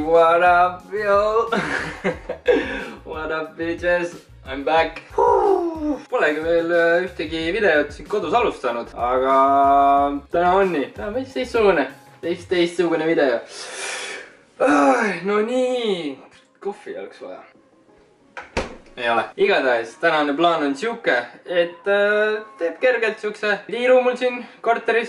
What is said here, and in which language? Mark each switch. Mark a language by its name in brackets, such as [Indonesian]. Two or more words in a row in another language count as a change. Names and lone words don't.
[English] What up, yo? What up, bitches? I'm back. [Estonian] Polegi veel ühtegi videot siin kodus alustanud, aga täna on nii. Täna on veits teistsugune video. No nii, kohvi oleks vaja. Ei ole. Igatahes, tänane plaan on siuke, et teeb kergelt siukse liiru mul siin korteris.